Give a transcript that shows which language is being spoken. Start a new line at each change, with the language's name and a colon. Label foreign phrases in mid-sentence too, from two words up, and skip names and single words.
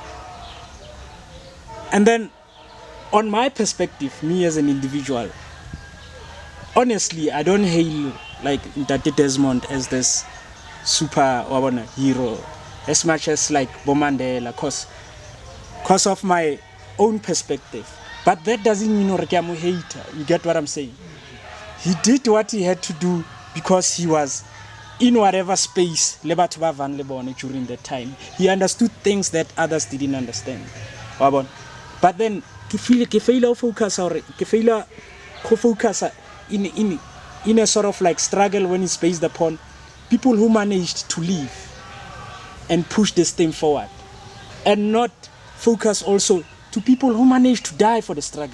English: And then on my perspective, me as an individual, honestly, I don't hail like Ntate Desmond as this super hero as much as like Bomandela, cause of my own perspective. But that doesn't mean I'm a hater. You get what I'm saying? He did what he had to do because he was in whatever space
Southern Sotho: le batho ba van le bone
English: during that time. He understood things that others didn't understand. But then ke fail to focus or ke fail to focus in a sort of like struggle when it's based upon people who managed to live and push this thing forward, and not focus also to people who managed to die for the struggle.